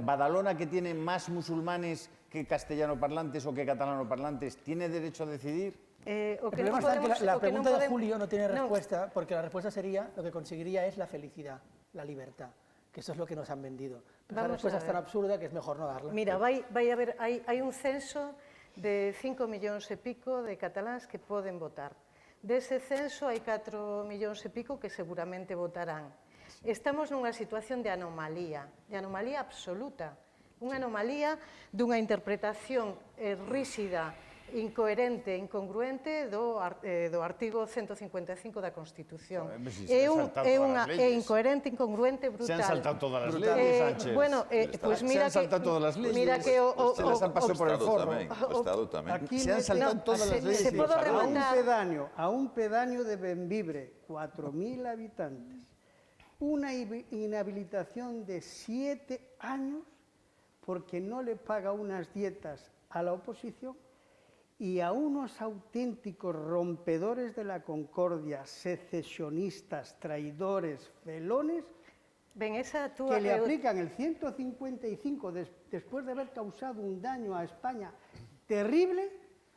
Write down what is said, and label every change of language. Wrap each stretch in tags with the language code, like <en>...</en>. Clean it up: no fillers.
<es>Badalona, que tiene más musulmanes que castellano parlantes o que catalano parlantes, ¿tiene derecho a decidir? El problema está en que la pregunta de Julio no tiene respuesta, porque la respuesta sería, lo que conseguiría es la felicidad, la libertad, que eso es lo que nos han vendido. Pero la respuesta es tan absurda que es mejor no darla.</es> <gl>Mira, vai haber, hai un censo de 5 millóns e pico de cataláns que poden votar. Dese censo hai 4 millóns e pico que seguramente votarán. Estamos nunha situación de anomalía absoluta, unha anomalía dunha interpretación ríxida, incoherente, incongruente do artigo 155 da Constitución. É incoherente, incongruente, brutal.</gl> <es>Se han saltado todas las leyes, Sánchez. Bueno, pues mira se han saltado todas las leyes. Mira que se las han pasado por el forro.</es> <gl>O Estado tamén.</gl> <es>Se han saltado todas las leyes. A un pedáneo de Bembibre, 4.000 habitantes, una inhabilitación de 7 años porque no le paga unas dietas a la oposición, y a unos auténticos rompedores de la concordia, secesionistas, traidores, felones, que le aplican el 155 después de haber causado un daño a España terrible.</es>